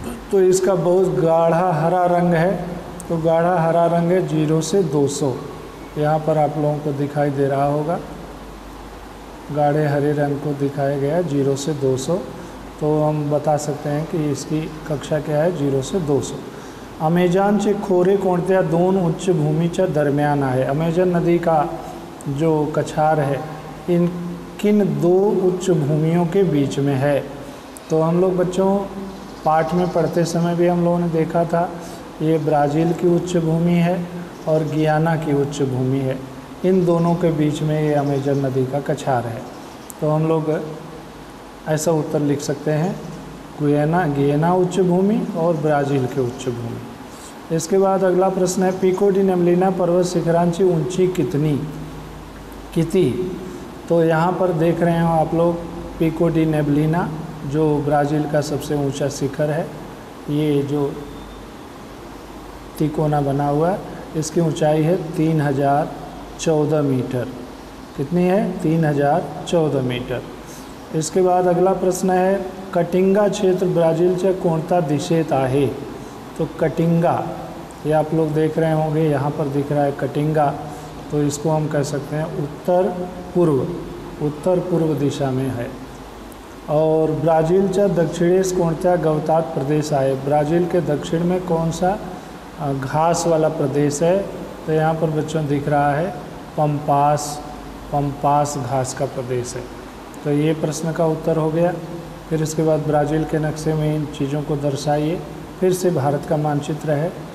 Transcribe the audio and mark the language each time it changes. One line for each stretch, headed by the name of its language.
Hindi: तो इसका बहुत गाढ़ा हरा रंग है, तो गाढ़ा हरा रंग है 0 से 200। यहाँ पर आप लोगों को दिखाई दे रहा होगा, गाढ़े हरे रंग को दिखाया गया है 0 से 200। तो हम बता सकते हैं कि इसकी कक्षा क्या है, 0 से 200।
Marathi: अमेजॉनचे खोरे कोणत्या दोन उच्च भूमीच्या दरम्यान आहे?
Hindi: अमेजन नदी का जो कछार है इन किन दो उच्च भूमियों के बीच में है? तो हम लोग बच्चों पाठ में पढ़ते समय भी हम लोगों ने देखा था, ये ब्राज़ील की उच्च भूमि है और गियाना की उच्च भूमि है। इन दोनों के बीच में ये अमेजन नदी का कछार है। तो हम लोग ऐसा उत्तर लिख सकते हैं, गियाना उच्च भूमि और ब्राज़ील के उच्च भूमि। इसके बाद अगला प्रश्न है, पिको डी नेबलिना
Marathi: पर्वत शिखरांची ऊंची किती?
Hindi: तो यहाँ पर देख रहे हो आप लोग, पिको डी नेबलिना जो ब्राज़ील का सबसे ऊंचा शिखर है, ये जो तिकोना बना हुआ है, इसकी ऊंचाई है 3014 मीटर। कितनी है? 3014 मीटर। इसके बाद अगला प्रश्न है,
Marathi: कटिंगा क्षेत्र ब्राज़ीलच्या कोणत्या दिशेत आहे?
Hindi: तो कटिंगा, ये आप लोग देख रहे होंगे, यहाँ पर दिख रहा है कटिंगा। तो इसको हम कह सकते हैं उत्तर पूर्व दिशा में है।
Marathi: और ब्राज़ीलच्या दक्षिणेस कोणत्या गवतात प्रदेश आहे?
Hindi: ब्राज़ील के दक्षिण में कौन सा घास वाला प्रदेश है? तो यहाँ पर बच्चों दिख रहा है पंपास घास का प्रदेश है। तो ये प्रश्न का उत्तर हो गया। फिर इसके बाद ब्राज़ील के नक्शे में इन चीज़ों को दर्शाइए। फिर से भारत का मानचित्र है,